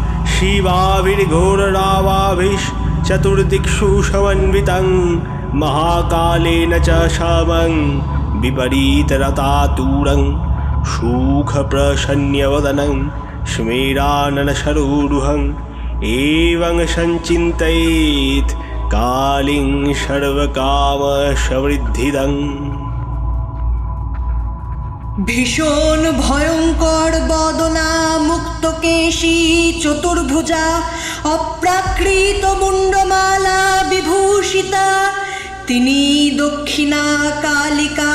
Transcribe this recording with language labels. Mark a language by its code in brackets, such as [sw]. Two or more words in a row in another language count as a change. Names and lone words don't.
[sa] शिवाभिर्घोररावाभिश्चतुर्दिक्षु समन्वितं महाकालेन च शमं विपरीतरतातुरं सुखप्रसन्नवदनं स्मेराननसरोरुहं एवं सञ्चिन्तयेत् कालीं सर्वकामसमृद्धिदं। [bn] ভীষণ ভয়ঙ্কর বদনা মুক্তকেশী চতুর্ভুজা অপ্রাকৃত মুণ্ডমালা বিভূষিতা, তিনি দক্ষিণা কালিকা।